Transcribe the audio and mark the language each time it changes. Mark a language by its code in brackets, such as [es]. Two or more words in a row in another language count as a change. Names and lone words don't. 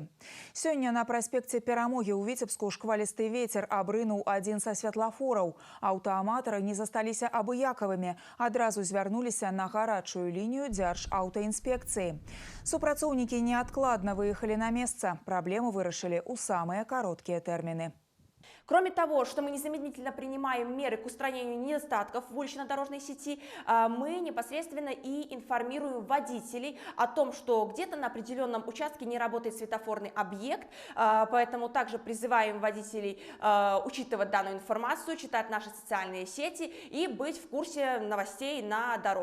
[be] Сёння на праспекце Перамогі ў Віцебску шквалісты вецер абрынуў адзін са святлафораў. Аўтааматары не засталіся абыякавымі, адразу звярнуліся на гарачую лінію Дзяржаўтаінспекцыі. Супрацоўнікі неадкладна выехалі на месца. Праблему вырашылі ў самыя кароткія тэрміны. [ru] Кроме того, что мы незамедлительно принимаем меры к устранению недостатков в улично-дорожной сети, мы непосредственно и информируем водителей о том, что где-то на определенном участке не работает светофорный объект, поэтому также призываем водителей учитывать данную информацию, читать наши социальные сети и быть в курсе новостей на дорогах.